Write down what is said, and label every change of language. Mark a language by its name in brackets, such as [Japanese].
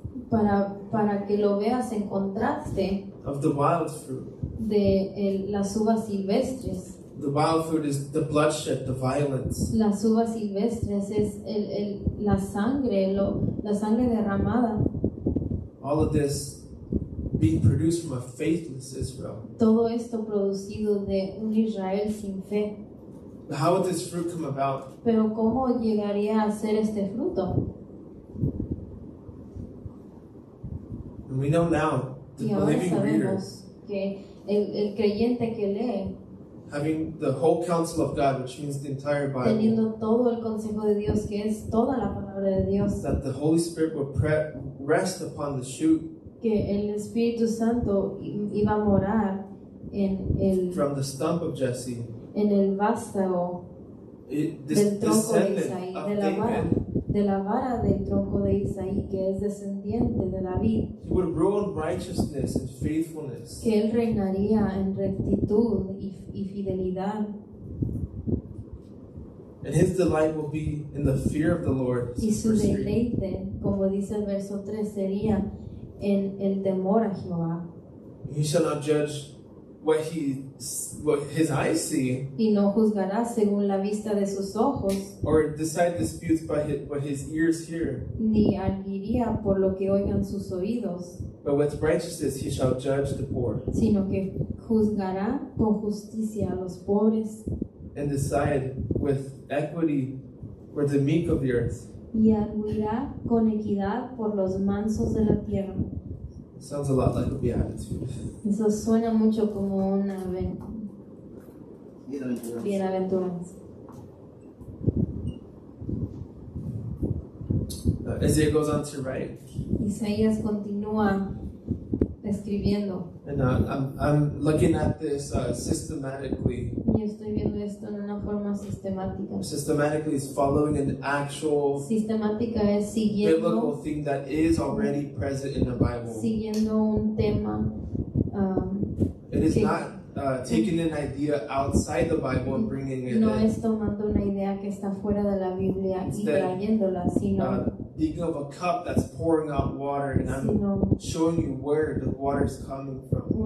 [Spanish] para que lo veas en contraste [English] of the wild fruit. [Spanish] de las uvas silvestres. [English] The wild fruit is the bloodshed, the violence. [Spanish] Las uvas silvestres es la sangre, la sangre derramada. [English] All of this being produced from a faithless Israel. [Spanish] Todo esto producido de un Israel sin fe. [English] How would this fruit come about? [Spanish] Pero ¿cómo llegaría a ser este fruto? [English] And we know now, the [Spanish] Y ahora [English] believing reader, [Spanish] sabemos que el creyente que lee, [English] having the whole counsel of God, which means the entire Bible, [Spanish] teniendo todo el consejo de Dios, que es toda la palabra de Dios, [English] that the Holy Spirit will rest upon the shoot [Spanish] que el Espíritu Santo iba a morar en [English] from the stump of Jesse, [Spanish] el vástago [English] this [Spanish] del tronco de [English] descendant [Spanish] Isaí, [English] of [Spanish] de [English] David. [Spanish] la vara del tronco de Isaí, que es descendiente de David, [English] He would rule in righteousness and faithfulness. [Spanish] que él reinaría en rectitud y fidelidad, [English] And his delight will be in the fear of the Lord. [Spanish] y su [English] Verse 3. [Spanish] deleite, como dice el verso 3, sería en el temor a Jehová, [English] He shall not judge what his eyes see, [Spanish] y no juzgará según la vista de sus ojos, [English] or decide disputes by what his ears hear. [Spanish] ni arguiría por lo que oigan sus oídos, [English] But with righteousness he shall judge the poor, [Spanish] sino que juzgará con justicia a los pobres [English] and decide with equity for the meek of the earth. [Spanish] y arguirá con equidad por los mansos de la tierra. [English] Sounds a lot like a beatitude. [Spanish] Eso suena mucho como una bienaventuranza. [English] Isaiah goes on to write, [Spanish] Isaías continúa escribiendo, [English] and I'm looking at this systematically. [Spanish] y estoy viendo esto en una forma sistemática. [English] Systematically is following an actual [Spanish] Sistemática es [English] biblical thing that is already present in the Bible. [Spanish] siguiendo un tema. [English] It is [Spanish] que [English] not taking an idea outside the Bible and bringing it [Spanish] no [English] in. [Spanish] es tomando una idea que está fuera de la Biblia y [English] Instead, [Spanish] trayéndola, sino [English] Thinking of a cup that's pouring out water, and I'm showing you where the water is coming from.